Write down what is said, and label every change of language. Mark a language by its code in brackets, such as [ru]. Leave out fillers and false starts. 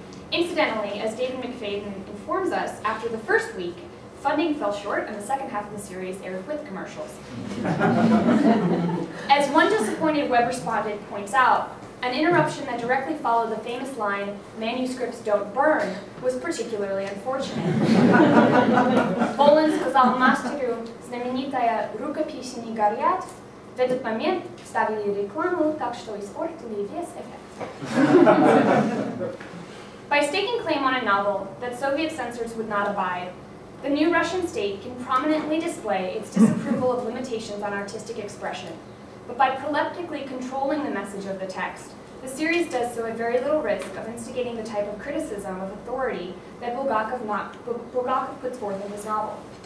[en] Incidentally, as David McFadden informs us, after the first week, funding fell short and the second half of the series aired with commercials. As one disappointed web respondent points out, An interruption that directly followed the famous line, "Manuscripts don't burn," was particularly unfortunate. [ru] Волан сказал мастеру, знаменитая рукопись не горят. В этот момент вставили рекламу, так что испортили весь эффект. [en] By staking claim on a novel that Soviet censors would not abide, the new Russian state can prominently display its disapproval of limitations on artistic expression. But by proleptically controlling the message of the text, the series does so at very little risk of instigating the type of criticism of authority that Bulgakov puts forth in his novel.